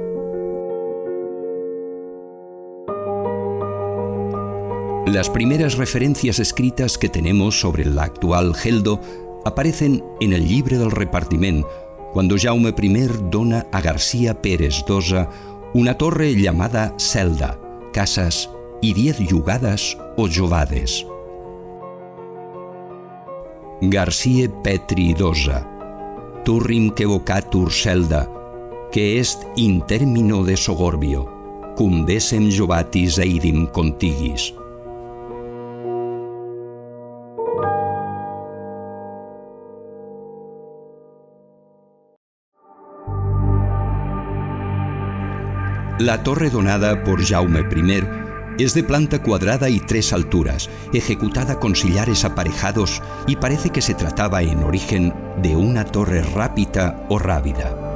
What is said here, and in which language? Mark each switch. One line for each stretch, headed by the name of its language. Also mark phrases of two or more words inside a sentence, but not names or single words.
Spanish: Las primeras referencias escritas que tenemos sobre la actual Geldo aparecen en el Llibre del Repartiment, cuando Jaume I dona a García Pérez d'Ossa una torre llamada Celda, casas y 10 llugades o jovades.
Latin: García Petri d'Ossa, turrim que vocatur Celda, que est in termino de Sogorbio, cum decem jovatis eidim contigis.
Spanish: La torre donada por Jaume I es de planta cuadrada y 3 alturas, ejecutada con sillares aparejados, y parece que se trataba en origen de una torre rápita o rábida.